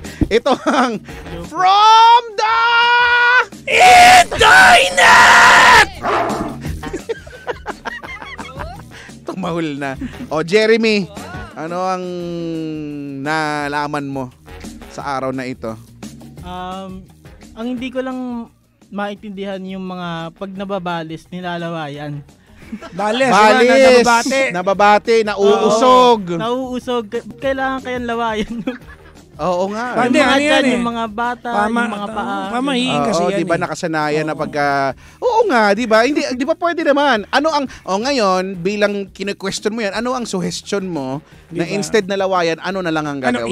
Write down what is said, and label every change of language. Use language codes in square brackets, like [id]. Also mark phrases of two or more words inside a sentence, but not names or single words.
[tl] Ito ang From the Internet! Tumahol na. Jeremy, ano ang nalaman mo sa araw na ito? Ang hindi ko lang maintindihan yung mga pag nababalis, nilalawayan. Balis. Nababate, nauusog. Nauusog. Kailangan kayang lawayan. Oo nga. Pwede, yung mga bata, yung mga paa. Pamahiin kasi yan. Diba nakasanayan na pagka... Oo nga, diba? Hindi, diba pwede naman? Ano ang... ngayon, bilang kine-question mo yan, ano ang suggestion mo na instead na lawayan, ano na lang ang gagawin?